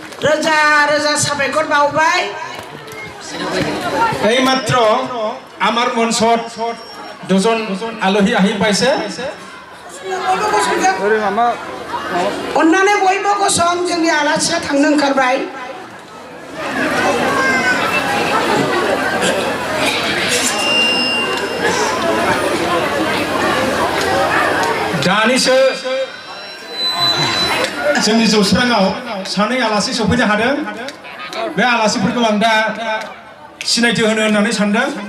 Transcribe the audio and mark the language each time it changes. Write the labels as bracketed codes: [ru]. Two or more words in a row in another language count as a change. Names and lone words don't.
[brx] रोजा रोजा साबायखर बावबाय [as] এই মাত্র আমার মঞ্চত দুজন আলহী আহি পাইছে [brx] अन्नानै बयबो गसं जोंनि आलासिया थांनो ओंखारबाय दानिसो जोंनि जौस्राङाव सानै आलासि सफैनो हादों बे आलासिफोरखौ आं दा सिनायथि होनो होननानै सानदों